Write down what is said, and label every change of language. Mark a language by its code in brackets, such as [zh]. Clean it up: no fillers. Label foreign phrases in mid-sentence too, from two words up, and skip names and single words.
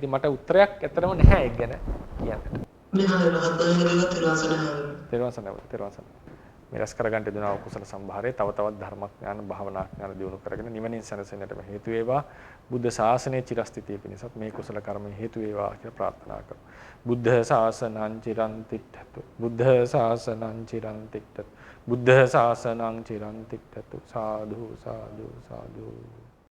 [si] ඉතින් මට උත්තරයක් ඇත්තටම නැහැ ඒක ගැන කියන්න. තෙරුවන් මේ රස කරගන්න දෙනවා කුසල සම්භාරය තව තවත් ධර්මඥාන භාවනා ඥාන දියුණු කරගෙන නිවනින් සැනසෙන්නට හේතු වේවා. බුද්ධ ශාසනයේ චිරස්ථිතිය පිණිසත් මේ කුසල කර්මය හේතු වේවා කියලා ප්‍රාර්ථනා කරමු. [pi] බුද්ධ ශාසනං චිරන් තිට්ඨතු. බුද්ධ ශාසනං චිරන් තිට්ඨතු. බුද්ධ ශාසනං චිරන් තිට්ඨතු. සාදු සාදු සාදු.